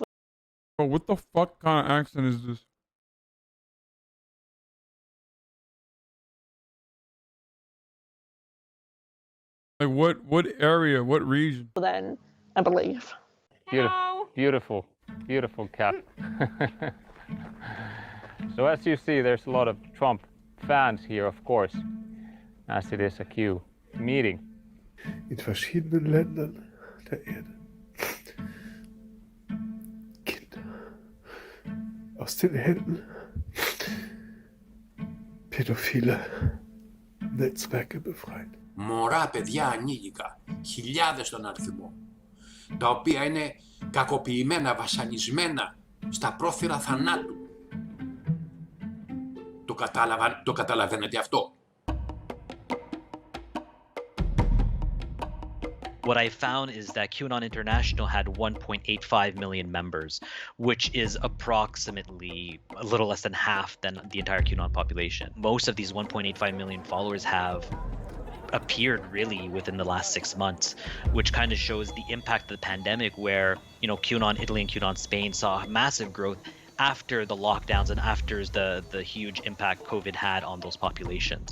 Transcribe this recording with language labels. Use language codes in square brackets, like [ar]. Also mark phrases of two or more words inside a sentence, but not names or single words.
[en] Bro, what the fuck kind of accent is this? Like what area, what region? Than a belief. Beautiful, beautiful cat. So as you see, there's a lot of Trump fans here, of course, as it is a Q meeting. [de] In verschiedenen Ländern der Erde. Kinder aus den Händen pädophile Netzwerke befreit. [el] Μωρά, παιδιά, ανήλικα, χιλιάδες στον αριθμό, τα οποία είναι κακοποιημένα, βασανισμένα στα πρόθυρα θανάτου. Το καταλαβαίνετε αυτό? [en] What I found is that QAnon International had 1.85 million members, which is approximately a little less than half than the entire QAnon population. Most of these 1.85 million followers have appeared really within the last 6 months, which kind of shows the impact of the pandemic, where, you know, QAnon Italy and QAnon Spain saw massive growth after the lockdowns and after the huge impact COVID had on those populations.